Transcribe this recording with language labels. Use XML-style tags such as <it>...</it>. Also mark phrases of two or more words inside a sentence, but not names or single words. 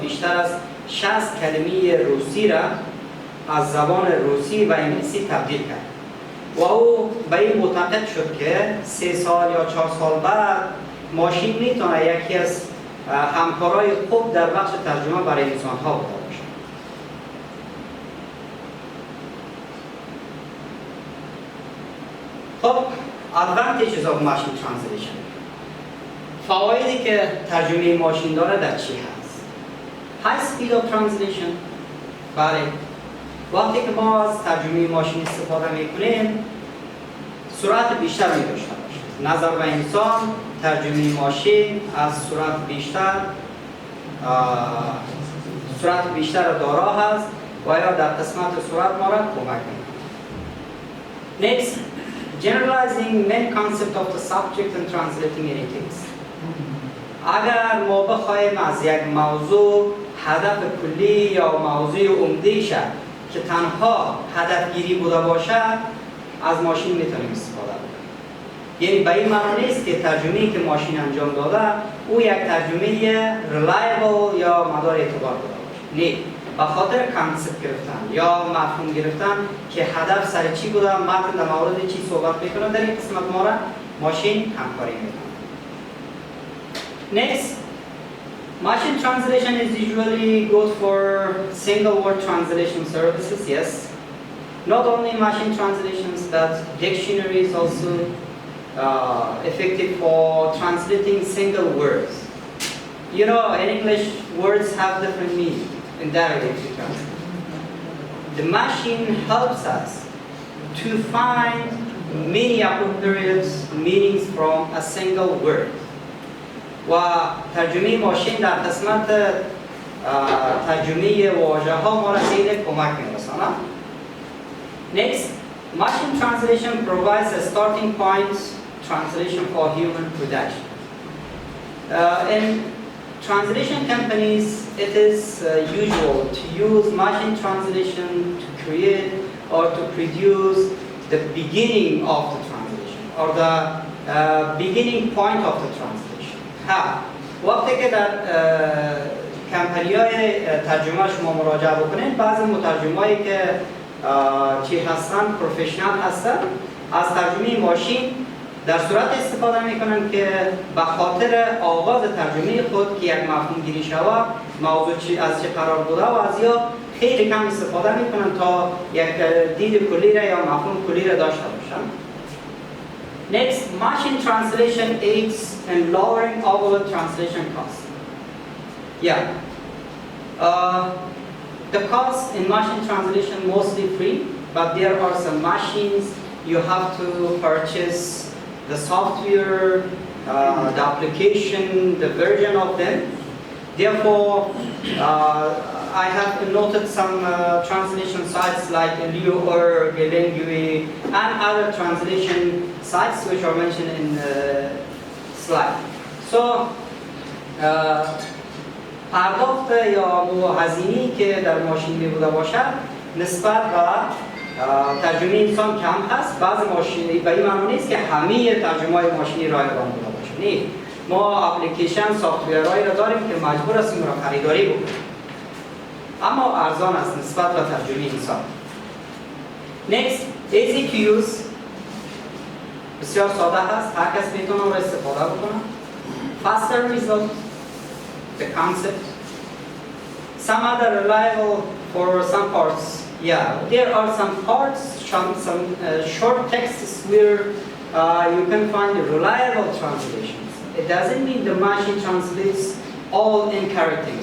<fa>بیشتر از 60 کلمه روسی را از زبان روسی و انگلیسی تبدیل کرد و او به این معتقد شد که 3 سال یا 4 سال بعد ماشین میتونه یکی از همکارای خوب در بخش ترجمه برای انسان‌ها بوده باشه.</fa> <en>خب advantages of machine translation،</en> <fa>فوایدی که ترجمه ماشین داره در چی هست؟</fa> <en>high speed of translation،</en> <fa>بله. وقتی که ما از ترجمه ماشین استفاده میکنیم سرعت بیشتر می داشته باشه. نظر به انسان ترجمه ماشین از سرعت بیشتر دارا هست و یا در قسمت سرعت ما را کمک میکنه.</fa> <en>Next, generalizing main concept of the subject and translating any text.</en> <fa>اگر ما بخوایم از یک موضوع هدف کلی یا موضوع عمده شد که تنها هدف گیری بوده باشه از ماشین میتونیم استفاده کنیم. یعنی به این معنی نیست که ترجمه‌ای که ماشین انجام داده او یک ترجمه reliable یا مدار اعتبار بوده باشه. نه، به خاطر کانسپت گرفتن یا مفهوم گرفتن که هدف سر چی بوده، متن در مورد چی صحبت میکنه، در این قسمت ما را ماشین همکاری میکنه.</fa> <en>Next, machine translation is usually good for single word translation services, yes. Not only machine translations, but dictionaries also effective for translating single words. You know, in English, words have different meaning in Dari if you translate. The machine helps us to find many appropriate meanings from a single word.</en> <fa>و ترجمه ماشین در قسمت ترجمه واژه ها ما را خیلی کمک می‌رساند.</fa> <en>Next, machine translation provides a starting point translation for human production. In translation companies, it is usual to use machine translation to create or to produce the beginning of the translation or the beginning point of the translation. وقتی که در کمپانی‌های ترجمه شما مراجعه بکنید بعضی مترجمایی که چی هستن پروفشنال هستن از ترجمه ماشین در صورت استفاده میکنن که به خاطر آغاز ترجمه خود که یک مفهوم گیری شود موضوع از چه قرار بوده و از یا خیلی کم استفاده میکنن تا یک دید کلی را یا مفهوم کلی را داشته باشن. Next, machine translation aids in lowering overall translation costs. Yeah. The cost in machine translation mostly free, but there are some machines you have to purchase the software, the application, the version of them. Therefore, I have noted some translation sites like Leo-org, Lingui, and other translation sites which are mentioned in the slide. So,</en> <fa>پرداخت یا هزینه‌ای که در ماشین می‌بوده باشد نسبت به ترجمه انسان کم هست. بعض ماشین به این معنی نیست که همه ترجمه‌های ماشینی رایگان بوده باشه. نه، ما</fa> <en>application software</en> <fa>را داریم که مجبور هستیم را خریداری بکنیم. اما ارزان است نسبت به ترجمه انسان.</fa> <en>Next, easy to use.</en> <fa>بسیار ساده هست، هر کس میتونه اون را استفاده بکنه.</fa> <en>Faster result, the concept. Some other reliable for some parts. Yeah, there are some parts, some short texts where you can find reliable translations. It doesn't mean the machine translates all incorrect things.</en>